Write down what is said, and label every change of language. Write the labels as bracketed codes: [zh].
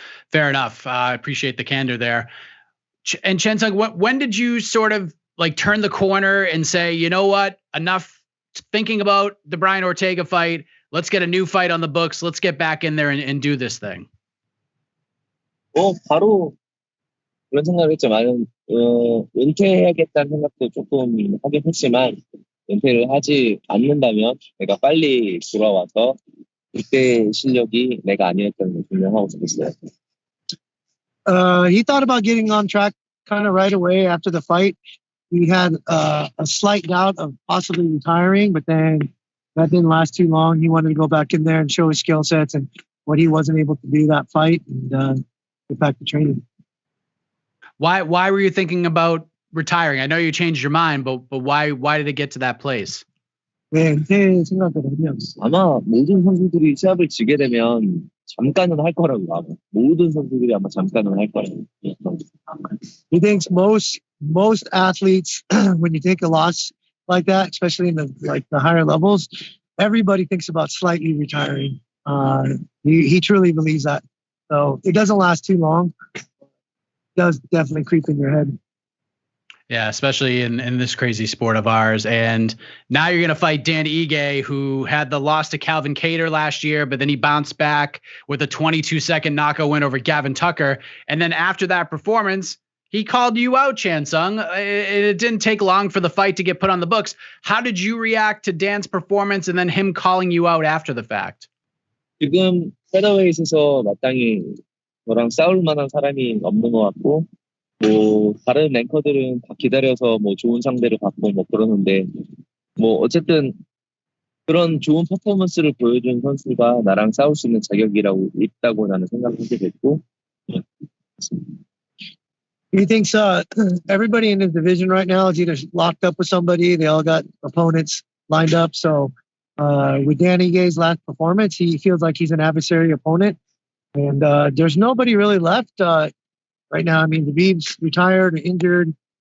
[en] Fair enough. I appreciate the candor there. And Sung, when did you sort of like turn the corner and say, you know what, enough thinking about the Brian Ortega fight. Let's get a new fight on the books. Let's get back in there and do this thing. [ko] 바로 그런 생각을 했지만, 은퇴해야겠다는 생각도 조금 하긴 했지만, 은퇴를 하지 않는다면 내가 빨리 돌아와서 그때 실력이 내가 아니었다는 걸 증명하고 싶었어요. [en] He thought about getting on track kind of right away after the fight. He had a slight doubt of possibly retiring, but then that didn't last too long. He wanted to go back in there and show his skill sets and what he wasn't able to do that fight and get back to training. Why were you thinking about retiring? I know you changed your mind, but why did it get to that place? [ko] 제 생각으로는요. 아마 모든 선수들이 시합을 지게 되면 잠깐은 할 거라고 아마 모든 선수들이 아마 잠깐은 할 거라고. [en] He thinks most athletes, when you take a loss like that, especially in the higher levels, everybody thinks about slightly retiring. He truly believes that. So it doesn't last too long. It does definitely creep in your head. Yeah, especially in this crazy sport of ours. And now you're going to fight Dan Ige, who had the loss to Calvin Kattar last year, but then he bounced back with a 22-second knockout win over Gavin Tucker. And then after that performance, he called you out, Sung. It didn't take long for the fight to get put on the books. How did you react to Dan's performance and then him calling you out after the fact? [ko] 지금 페더웨이트에서 마땅히 저랑 싸울 만한 사람이 없는 것 같고 뭐 다른 랭커들은 다 기다려서 뭐 좋은 상대를 받고 뭐 그러는데 뭐 어쨌든 그런 좋은 퍼포먼스를 보여준 선수가 나랑 싸울 수 있는 자격이라고 있다고 나는 생각하게 됐고. [en] He thinks everybody in his division right now is either locked up with somebody, they all got opponents lined up. So with Dan Ige's last performance, he feels like he's an adversary opponent. And there's nobody really left right now. I mean, Khabib's retired or injured.